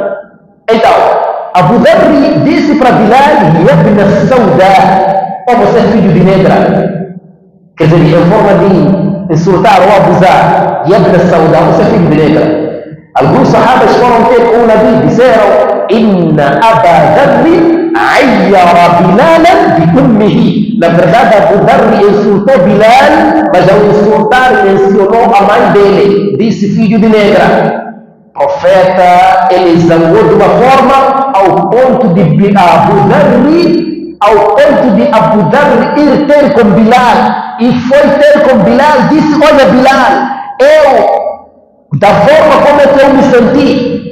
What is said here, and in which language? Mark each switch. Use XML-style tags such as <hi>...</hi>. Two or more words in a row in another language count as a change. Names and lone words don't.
<pt>Então, Abu Dharr disse para Bilal:</pt> <ar>"يا ابن السوداء",</ar> <pt>ou você é filho de negra. Quer dizer, em forma de insultar ou abusar,</pt> <ar>يا ابن السوداء,</ar> <pt>você é filho de negra. Alguns sahabas foram ter com o Nabi, disseram:</pt> <ar>"إن أبا ذر عير بلالا بأمه."</ar> <pt>Na verdade, Abu Dharr insultou Bilal, mas ao insultar mencionou a mãe dele, disse filho de negra. O profeta, ele zangou de uma forma ao ponto de Abu Dharr ir ter com Bilal. E foi ter com Bilal, disse: "Olha, Bilal, da forma como é que eu me senti."</pt>